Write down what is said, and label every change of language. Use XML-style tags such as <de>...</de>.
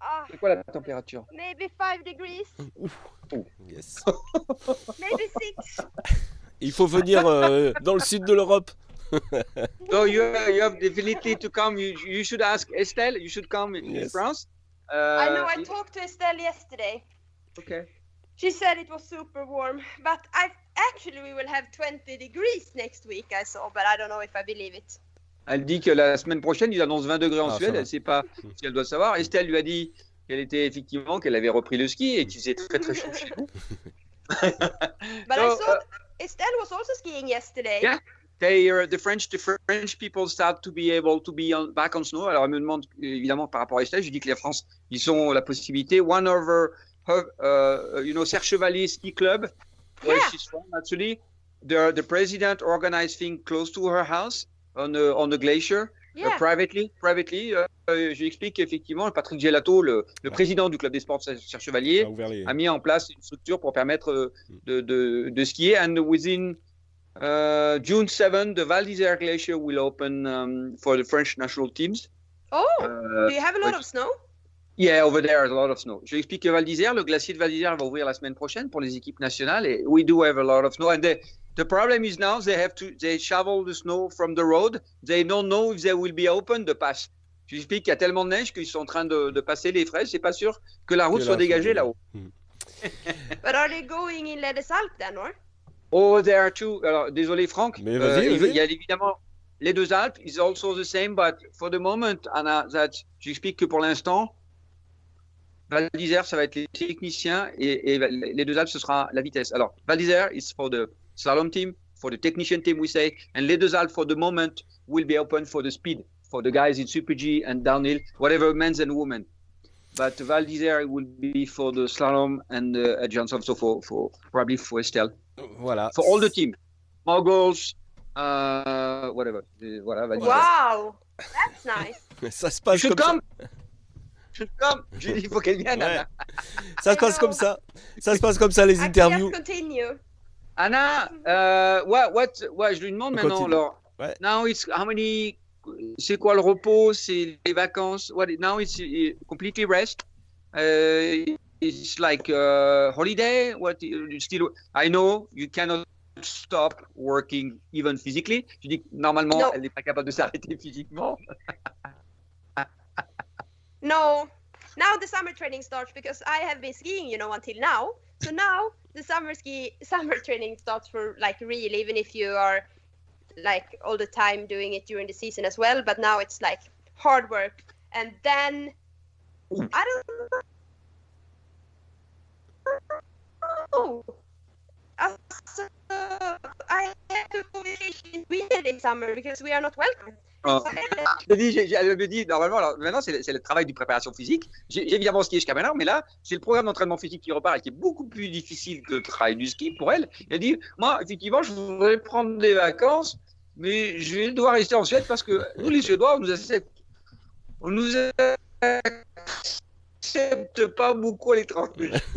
<fr>C'est quoi la température?</fr> <en>Maybe 5 degrees. Yes. Maybe 6.</en> <fr>Il faut venir dans le sud de l'Europe.</fr> <en>So you have definitely to come. You should ask Estelle. You should come in France. I know. I talked to Estelle yesterday. Okay. She said it was super warm, but we will have 20 degrees next week. I saw, but I don't know if I believe it.</en> <fr>Elle dit que la semaine prochaine, il annonce 20 degrés en Suède. Elle ne sait pas si elle doit savoir. Estelle lui a dit qu'elle avait repris le ski et qu'il faisait très très chaud chez nous.</fr> <en>But I saw Estelle was also skiing yesterday. Yeah. The French people start to be able to be back on snow.</en> <fr>Alors, elle me demande évidemment par rapport à Estelle, je dis que les France, ils ont la possibilité.</fr> <en>One of her, Serre Chevalier Ski Club, where she's from, actually, the president organized things close to her house on a glacier, privately.</en> <fr>Je lui explique qu'effectivement, Patrick Gelato, le président du club des sports de Serre Chevalier, a mis en place une structure pour permettre de skier.</fr> <en>And within June 7, the Val d'Isère Glacier will open for the French national teams. Oh, do you have a lot of snow? Yeah, over there, a lot of snow.</en> <fr>Je explique que Val d'Isère, le glacier de Val d'Isère va ouvrir la semaine prochaine pour les équipes nationales.</fr> <en>Et we do have a lot of snow. And the problem is now they shovel the snow from the road. They don't know if they will be open the pass.</en> <fr>Je explique qu'il y a tellement de neige qu'ils sont en train de passer les fraises. C'est pas sûr que la route soit dégagée là-haut.</fr> <en>But are they going in Les Alpes then, or? Oh, there are two.</en> <fr>Alors, désolé, Franck. Mais vas-y. Il y a évidemment les deux Alpes.</fr> <en>Is also the same, but for the moment,</en> <fr>Anna, j'explique que pour l'instant, Val d'Isère, ça va être les techniciens et les deux Alpes, ce sera la vitesse.</fr> <en>Alors, Val d'Isère is for the slalom team, for the technician team, we say, and les deux Alpes, for the moment, will be open for the speed, for the guys in Super G and downhill, whatever, men's and women. But Val d'Isère will be for the slalom and adjunts, also for probably for Estelle.</en> <fr>Voilà.</fr> <en>For all the team, moguls, whatever.</en> <fr>Voilà, Val d'Isère.</fr> <en>Wow, that's nice.</en> <fr>Ça se passe comme ça. Il faut qu'elle vienne, Anna. Ça se passe comme ça. Ça se passe comme ça, les interviews. Continue. Anna, je lui demande maintenant, alors. Ouais.</fr> <en>Now it's how many,</en> <fr>c'est quoi le repos, c'est les vacances,</fr> <en>now it's completely rest. It's like holiday, I know you cannot stop working even physically.</en> <fr>Je dis que normalement, elle n'est pas capable de s'arrêter physiquement.</fr> <en>No, now the summer training starts because I have been skiing, until now. So now the summer training starts for like real, even if you are like all the time doing it during the season as well. But now it's like hard work, and then I don't know. Also, I have to go vacation in Sweden this summer because we are not welcome.</en> <fr>Elle me dit, normalement, alors maintenant c'est le travail de préparation physique. J'ai évidemment skié jusqu'à maintenant, mais là, c'est le programme d'entraînement physique qui repart et qui est beaucoup plus difficile que le travail du ski pour elle. Elle dit, moi, effectivement, je voudrais prendre des vacances, mais je vais devoir rester en Suède parce que nous, les Suédois, on nous accepte pas beaucoup à l'étranger.</fr>